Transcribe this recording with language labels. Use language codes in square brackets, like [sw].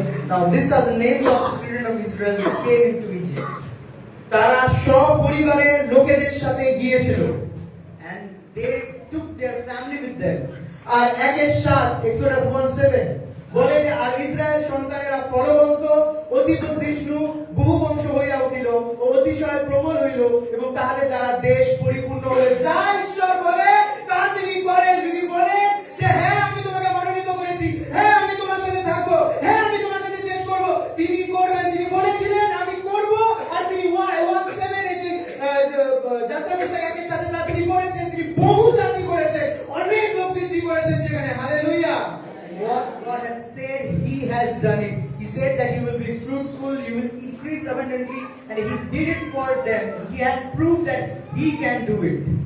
[en] now these are the names of the children of Israel which came into Egypt. [bn] তারা সপরিবারে লোকেদের সাথে গিয়েছিল, [en] And they took their family with them. [bn] আর 1:7 Exodus 1:7 বলে যে আর Israel সন্তানেরা ফলবন্ত, অতি বুদ্ধিষ্ণু, বহু বংশ হইয়া উঠিল ও অতিশয় প্রবল হইল, এবং তাহলে তারা দেশ পরিপূর্ণ হলে যা ঈশ্বর বলে তা তিনি করেন। যদি বলেন যে হ্যাঁ আমি তোমাকে মনোনীত করেছি, হ্যাঁ আমি তোমার সাথে থাকবো, হ্যাঁ আমি তোমার সাথে শেষ করব, তিনি করবেন। তিনি বলেছিলেন আমি করব, আর তিনি 1:7 এসে যাত্রা পুস্তক 1 এর সাথে তা তিনি করেছেন। তিনি বহু জাতি করেছেন, অনেক লোক বৃদ্ধি করেছেন সেখানে। Hallelujah. [en] What God has said, He has done it. He said that you will be fruitful, you will increase abundantly, and He did it for them. He had proved that He can do it.